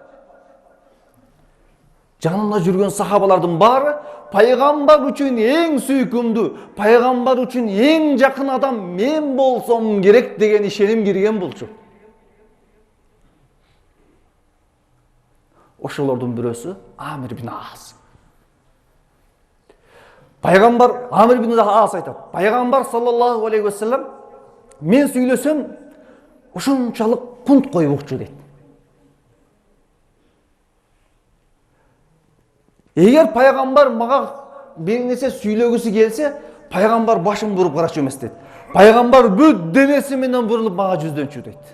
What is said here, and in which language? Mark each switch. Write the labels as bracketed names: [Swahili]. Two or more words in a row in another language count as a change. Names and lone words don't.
[Kyrgyz] Жанында жүргөн сахабалардын баары пайгамбар үчүн эң сүйкүмдүү, пайгамбар үчүн эң жакын адам мен болсом керек деген ишеним кирген болчу. Ошолордун бирөөсү Амир бин Ас. Пайгамбар Амир бин Ас айтат: "Пайгамбар [Arabic] صلى الله عليه وسلم [Kyrgyz] мен сүйлөсөм ушунчалык кунт койбукчу" дейт. Эгер пайгамбар мага бир нерсе сүйлөгүсү келсе, пайгамбар башын буруп карачу эмес дейт. Пайгамбар бүт денеси менен бурулуп мага жүздөнчү дейт.